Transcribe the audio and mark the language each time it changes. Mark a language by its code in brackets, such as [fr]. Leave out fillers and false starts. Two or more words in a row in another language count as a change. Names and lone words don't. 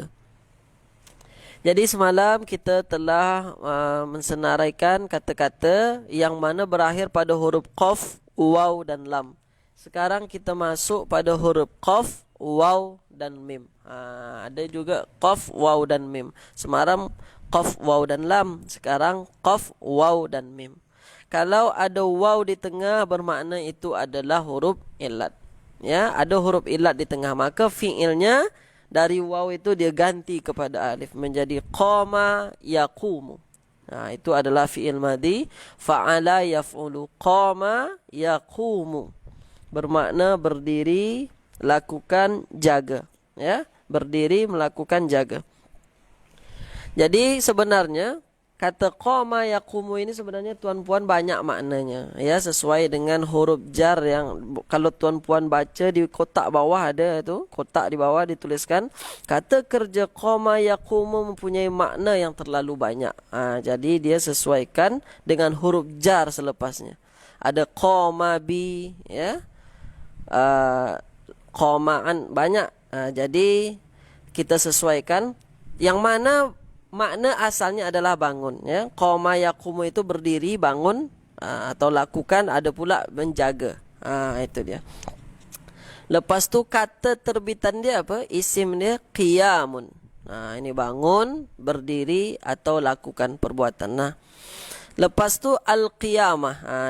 [ms] Jadi semalam kita telah mensenaraikan kata-kata yang mana berakhir pada huruf Qaf, Waw dan Lam. Sekarang kita masuk pada huruf Qaf, Waw dan Mim. Ada juga Qaf, Waw dan Mim. Semalam Qaf, Waw dan Lam. Sekarang Qaf, Waw dan Mim. Kalau ada waw di tengah, bermakna itu adalah huruf ilat. Ya, ada huruf ilat di tengah, maka fi'ilnya dari waw itu dia ganti kepada alif menjadi [ar] قام يقوم. [ms] Itu adalah [ar] فعل ماض. فعل يفعل، قام يقوم, [ms] bermakna berdiri, lakukan, jaga. Ya, berdiri, melakukan, jaga. Jadi sebenarnya kata [ar] قام يقوم [ms] ini sebenarnya tuan-puan banyak maknanya, ya, sesuai dengan huruf jar yang kalau tuan-puan baca di kotak bawah ada tu, kotak di bawah dituliskan kata kerja [ar] قام يقوم [ms] mempunyai makna yang terlalu banyak. Jadi dia sesuaikan dengan huruf jar selepasnya. Ada [ar] قام ب, [ms] ya. Qamaan banyak. Jadi kita sesuaikan yang mana makna asalnya adalah bangun, ya. [ar] قام يقوم [ms] itu berdiri, bangun, atau lakukan. Ada pula menjaga. Itu dia. Lepas tu kata terbitan dia apa? Isim dia qiyamun. Ini bangun, berdiri atau lakukan perbuatan. Lepas tu al-qiyamah.